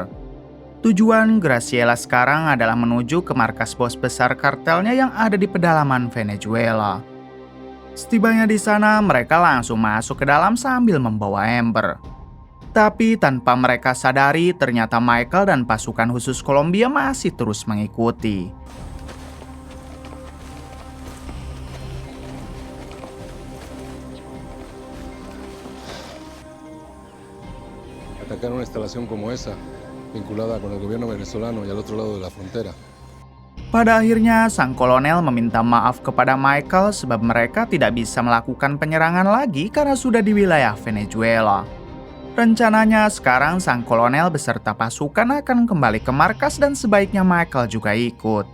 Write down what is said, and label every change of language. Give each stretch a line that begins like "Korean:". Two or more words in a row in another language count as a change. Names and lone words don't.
Indonesian: Tujuan Graciela sekarang adalah menuju ke markas bos besar kartelnya yang ada di pedalaman Venezuela. Setibanya di sana, mereka langsung masuk ke dalam sambil membawa Amber. Tapi tanpa mereka sadari, ternyata Michael dan pasukan khusus Kolombia masih terus mengikuti.
Spanish: Hasta atacar una instalación como esa, vinculada con el gobierno venezolano y al otro lado de la frontera.
Indonesian: Pada akhirnya, sang kolonel meminta maaf kepada Michael sebab mereka tidak bisa melakukan penyerangan lagi karena sudah di wilayah Venezuela. Rencananya sekarang sang kolonel beserta pasukan akan kembali ke markas dan sebaiknya Michael juga ikut.